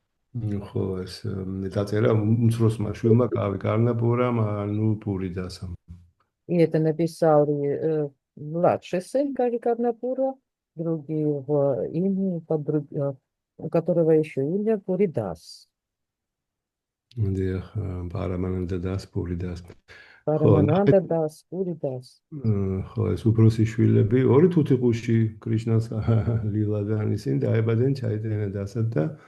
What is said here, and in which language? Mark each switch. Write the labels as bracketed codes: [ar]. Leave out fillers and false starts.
[ka] ხო, ეს დაწერა უმცროსმა შვილმა კავი კარნაპურამ, ანუ პური დასამ. [ru] И это написал младший сын Кави Карнапура, другие в имя, у которого еще имя Пуридас. [ka] დიახ, პარამანანდა დას, პური დას. [ru] Парамананда Дас, Пуридас. [ka] ხო, ეს უფროსი შვილები, ორი თუთიყუში კრიშნას ლილადან ისინი დაებადნენ ჩაიტანა დასად და